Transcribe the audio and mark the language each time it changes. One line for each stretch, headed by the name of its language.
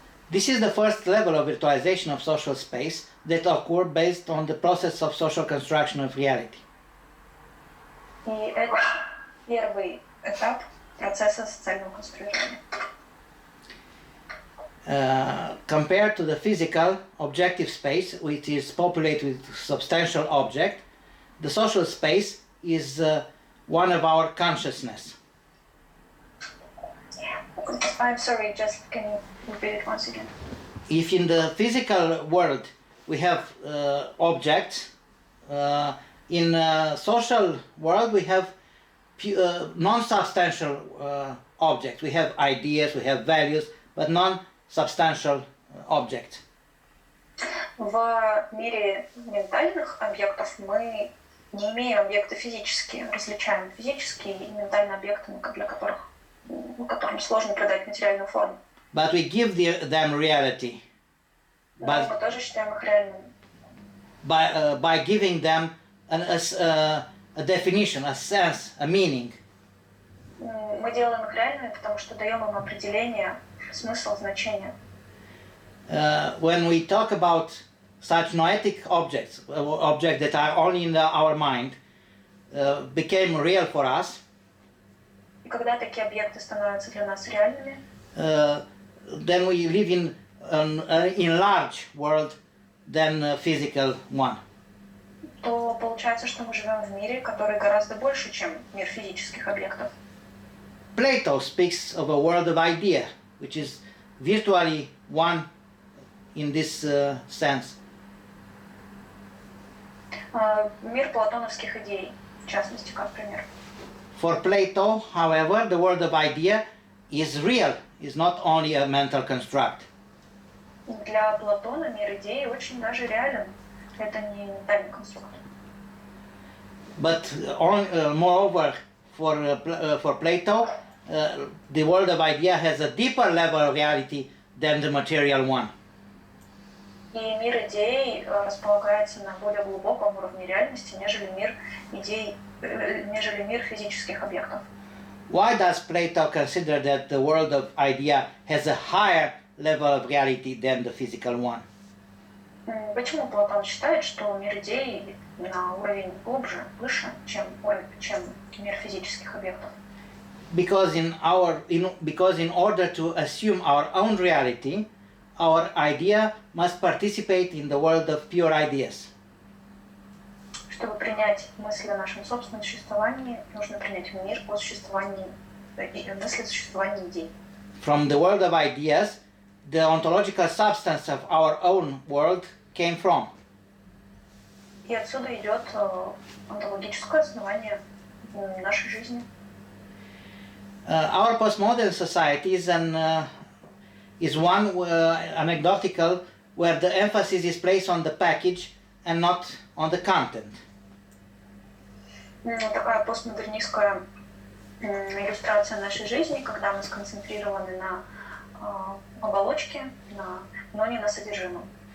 English: This is the first level of virtualization of social space that occur based on the process of social construction of reality.
Russian: И это первый этап процесса социального конструирования.
English: Compared to the physical objective space, which is populated with substantial object, the social space is one of our consciousness. I'm sorry, just can you repeat it once again? If in the physical world we have objects, in social world we have non-substantial objects. We have ideas, we have values, but non-substantial objects.
Russian: В мире ментальных объектов мы не имеем объекты физические, различаем физические и ментальные объекты, которым сложно придать материальную форму.
English: But we give them reality.
Russian: Мы тоже считаем их реальными.
English: by giving them a definition, a sense, a meaning.
Russian: Мы делаем их реальными, потому что даем им определение, смысл, значение.
English: When we talk about such noetic objects that are only in our mind, became real for us,
Russian: И когда такие объекты становятся для нас реальными,
English: then we live in an enlarged world than a physical one.
Russian: то получается, что мы живем в мире, который гораздо больше, чем мир физических объектов.
English: Plato speaks of a world of idea, which is virtually one in this sense.
Russian: Мир платоновских идей, в частности, как пример.
English: For Plato, however, the world of idea is real, is not only a mental construct.
Russian: Для Платона мир идей очень даже реален. Это не ментальный конструкт.
English: But moreover, for Plato, the world of idea has a deeper level of reality than the material one.
Russian: И мир идей располагается на более глубоком уровне реальности, нежели мир идей, нежели мир физических объектов.
English: Why does Plato consider that the world of idea has a higher level of reality than the physical one?
Russian: Почему Платон считает, что мир идей на уровень глубже, выше, чем мир физических объектов?
English: Because in order to assume our own reality, our idea must participate in the world of pure ideas.
Russian: Чтобы принять мысль о нашем собственном существовании, нужно принять мир о существовании, мысли о существовании идей.
English: From the world of ideas, the ontological substance of our own world came from.
Russian: И отсюда идет онтологическое основание нашей жизни.
English: Our postmodern society is one anecdotal where the emphasis is placed on the package and not on the content.
Russian: Такая постмодернистская иллюстрация нашей жизни, когда мы сконцентрированы на оболочке, но не на содержимом.